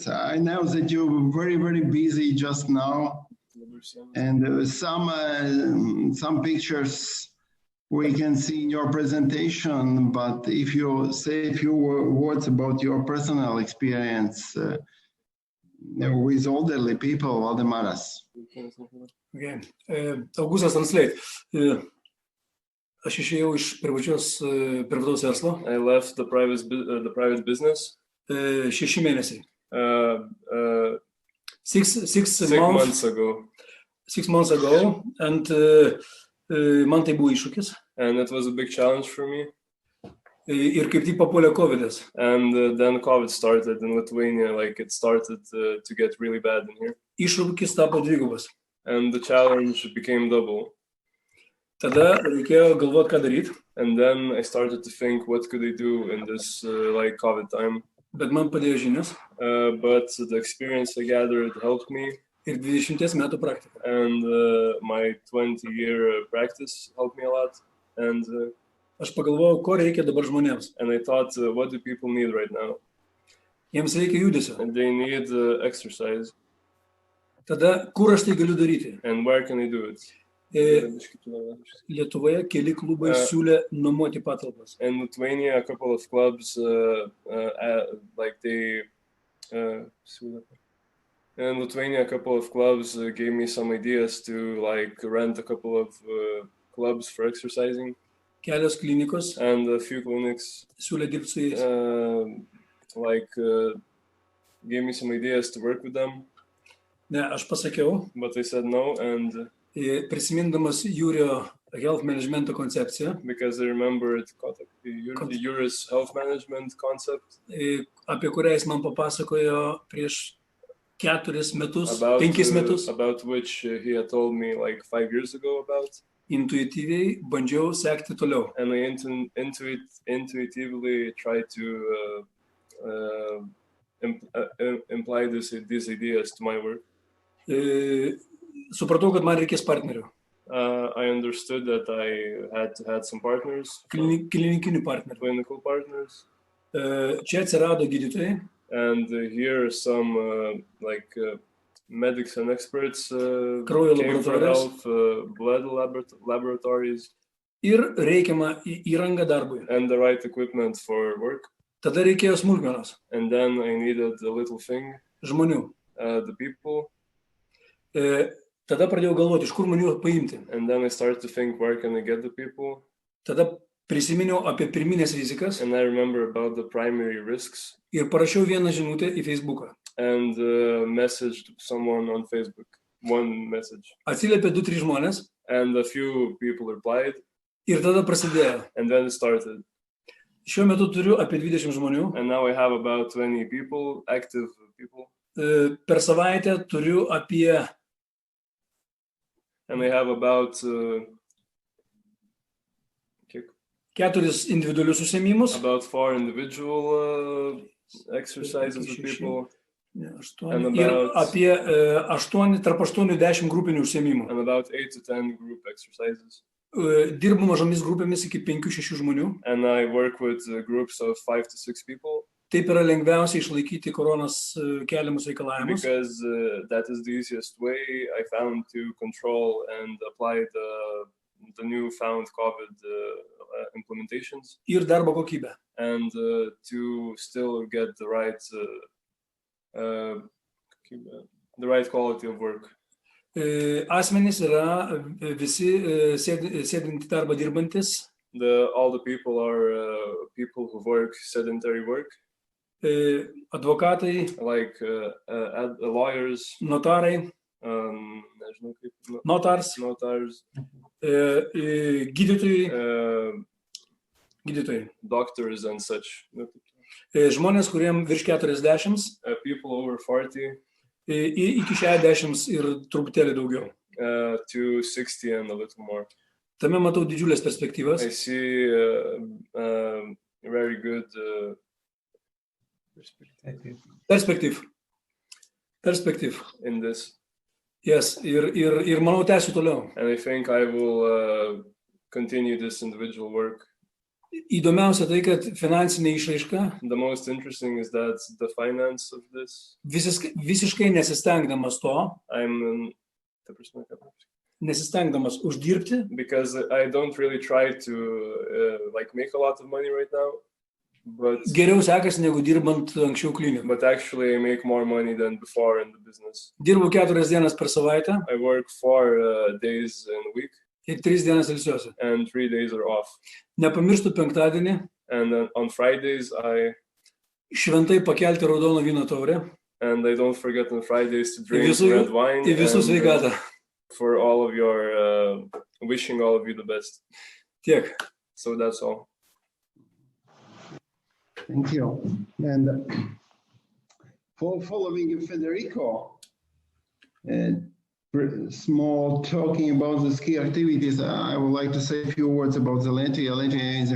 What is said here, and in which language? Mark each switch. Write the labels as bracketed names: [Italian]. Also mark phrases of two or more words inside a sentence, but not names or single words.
[English] I know that you're very, very busy just now, and some pictures we can see in your presentation, but if you say a few words about your personal experience with elderly people, Valdemaras. Okay. Augustas translate. [Lithuanian] Aš išėjau iš privataus verslo. [English] I left the private business. [Lithuanian] 6 mėnesiai. [English] 6 months ago. 6 months ago, and [Lithuanian] man tai buvo iššūkis. [English] And it was a big challenge for me. [Lithuanian] Ir kaip tik papuolė COVID'as. [English] And then COVID started in Lithuania, like it started to get really bad in here. [Lithuanian] Iššūkis tapo dvigubas. [English] And the challenge became double. [Lithuanian] Tada reikėjo galvoti, ką daryti. [English] And then I started to think, what could I do in this like COVID time? [Lithuanian] Bet man padėjo žinios. [English] But the experience I gathered helped me. [Lithuanian] ir 20 metų praktika. [English] And my 20-year practice helped me a lot. And [Lithuanian] Aš pagalvojau, ko reikia dabar žmonėms. [English] I thought, what do people need right now? [Lithuanian] Jiems reikia judesio. [English] And they need exercise. [Lithuanian] Tada, kur aš tai galiu daryti? [English] And where can I do it? [Lithuanian] Lietuvoje keli klubai siūlė nuomoti patalpas. [English] In Lithuania, a couple of clubs, gave me some ideas to rent a couple of clubs for exercising. [Lithuanian] Kelios klinikos [English] and a few clinics [Lithuanian] siūlė dirbti su jais. [English] Gave me some ideas to work with them. [Lithuanian] Ne, aš pasakiau. [English] But I said no, and [Lithuanian] prisimindamas Jurio [English] health management [Lithuanian] koncepciją. [English] Because I remembered the Juris health management concept. [Lithuanian] Apie kurią jis man papasakojo prieš 4 metus, 5 metus. [English] About which he had told me 5 years ago about. [Lithuanian] Intuityviai bandžiau sekti toliau. [English] And I intuitively tried to imply these ideas to my work. [Lithuanian] Supratau, kad man reikės partnerių. [English] I understood that I had to have some partners. [Lithuanian] Klinikinių partnerių. [English] Clinical partners. [Lithuanian] Čia atsirado gydytojai. [English] And here are some medics and experts came for help, blood laboratories. [Lithuanian] Ir reikiamą įrangą darbui. [English] And the right equipment for work. [Lithuanian] Tada reikėjo smulkmenos. [English] And then I needed a little thing. [Lithuanian] Žmonių. [English] The people. [Lithuanian] Tada pradėjau galvoti, iš kur man jų paimti. [English] And then I started to think, where can I get the people? [Lithuanian] Tada prisiminiau apie pirminės rizikas. [English] And I remember about the primary risks. [Lithuanian] Ir parašiau vieną žinutę į Facebooką. [English] And messaged someone on Facebook. One message. [Lithuanian] Atsiliepė 2-3 žmonės. [English] And a few people replied. [Lithuanian] Ir tada prasidėjo. [English] And then it started. [Lithuanian] Šiuo metu turiu apie 20 žmonių. [English] And now I have about 20 people, active people. [Lithuanian] Per savaitę turiu apie. [English] And I have about [Lithuanian] 4 individualius užsiėmimus. [English] About 4 individual exercises with people. [Lithuanian] Ir apie 8, tarp 8-10 grupinių užsiėmimų. [English] And about 8 to 10 group exercises. [Lithuanian] Dirbu mažomis grupėmis iki 5-6 žmonių. [English] And I work with groups of 5 to 6 people. [Lithuanian] Taip yra lengviausia išlaikyti koronos keliamus reikalavimus. [English] Because that is the easiest way I found to control and apply the newfound COVID implementations. [Lithuanian] Ir darbo kokybę. [English] And to still get the right quality of work. [Lithuanian] Asmenys yra visi sėdinti darbą dirbantis. [English] All the people are people who work sedentary work. [Lithuanian] Advokatai, [English] lawyers, [Lithuanian] notarai, notars, gydytojai, [English] doctors and such. [Lithuanian] Žmonės, kuriem virš 40, [English] people over 40, [Lithuanian] iki 60 ir truputėlį daugiau. [English] To 60 and a little more. [Lithuanian] Tame matau didžiulės perspektyvas. [English] I see very good perspective in this. Yes, [Lithuanian] ir manau tęsiu toliau. [English] And I think I will continue this individual work. [Lithuanian] Įdomiausia tai, kad finansinė išraiška. [English] The most interesting is that the finance of this. [Lithuanian] Visiškai nesistengdamas to. Nesistengdamas uždirbti. [English] Because I don't really try to make a lot of money right now. But [Lithuanian] geriau sekasi negu dirbant anksčiau klinikų. [English] But actually I make more money than before in the business. [Lithuanian] Dirbu 4 dienas per savaitę. [English] I work 4 days in a week. [Lithuanian] Ir 3 dienas ilsiuosi. [English] And 3 days are off. [Lithuanian] Nepamirštu penktadienį. [English] And then on Fridays I [Lithuanian] šventai pakelti raudono vyno taurę. [English] And I don't forget on Fridays to drink red wine. [Lithuanian] Į visų sveikatą. [English] For all of your wishing all of you the best. [Lithuanian] Tiek. [English] So that's all. Thank you. And for following Federico, small talking about the ski activities, I would like to say a few words about the Latvia.